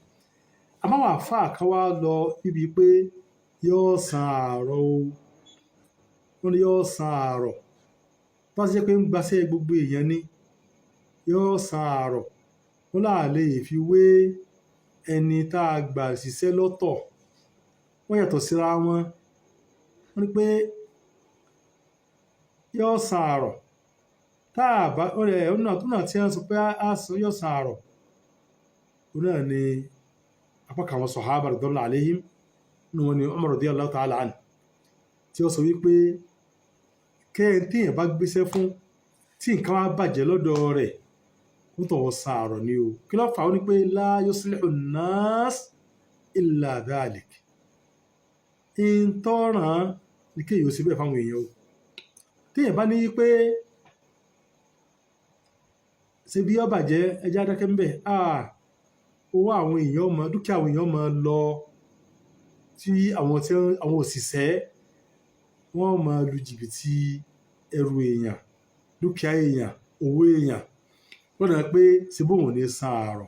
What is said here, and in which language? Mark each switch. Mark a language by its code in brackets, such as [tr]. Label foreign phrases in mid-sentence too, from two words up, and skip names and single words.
[yo] Àmọ́ àwọn àfáà kan wá lọ bíbi pé yóò san àárọ̀ o wọ́n ní yóò san àárọ̀ bá ṣe pé ń gbaṣẹ́ gbogbo èèyàn ni yóò san àárọ̀ wọ́n là lè fi wé ẹni tá a gbà síṣẹ́ lọ́tọ̀ wọ́n yàtọ̀ síra wọn. Wọ́n ní pé yóò san àárọ̀ tá a bá ọ̀nà tí wọ́n sọ pé yóò san àárọ̀ òun náà ni apá kan àwọn sàhábà [ar] رضي الله عليهم [yo] nínú wọn ni Umar [ar] رضي الله تعالى عنه [yo] tí ó sọ wípé kẹ́hìn téèyàn bá gbéṣẹ́ fún tí nǹkan wá bàjẹ́ lọ́dọ̀ rẹ̀ kó tọ̀wọ́ san àárọ̀ ni o. Kí ló fà á? Ó ní pé [ar] لا يصلح الناس إلا ذلك. [yo] Ìtọ́ràn ní kéèyàn ó ṣe bẹ́ẹ̀ fáwọn èèyàn o. Téèyàn bá ní pé ṣe bí ó bàjẹ́ ẹja dákẹ́ ń bẹ̀ owó àwọn èèyàn mọ dúkìá àwọn èèyàn mọ lọ tí àwọn òṣìṣẹ́ wọ́n máa lu jìbìtì ẹrù èèyàn dúkìá èèyàn owó èèyàn lọ́nà pé ṣe bóun ní san àárọ̀.